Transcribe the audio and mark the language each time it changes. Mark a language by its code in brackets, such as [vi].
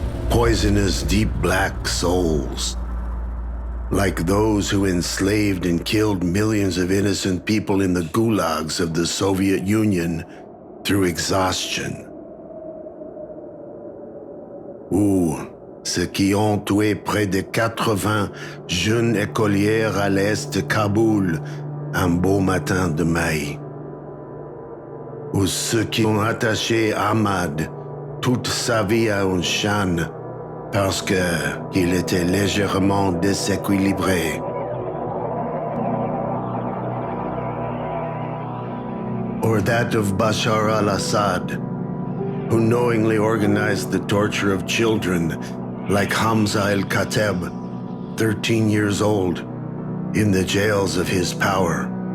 [en] Poisonous deep black souls, like those who enslaved and killed millions of innocent people in the gulags of the Soviet Union through exhaustion. [fr] Ou ceux qui ont tué près de 80 jeunes écolières à l'est de Kaboul un beau matin de mai. Ou ceux qui ont attaché Ahmad toute sa vie à un chêne parce qu'il était légèrement déséquilibré. [en] Or that of Bashar al-Assad, who knowingly organized the torture of children like Hamza el-Kateb, 13 years old, in the jails of his power.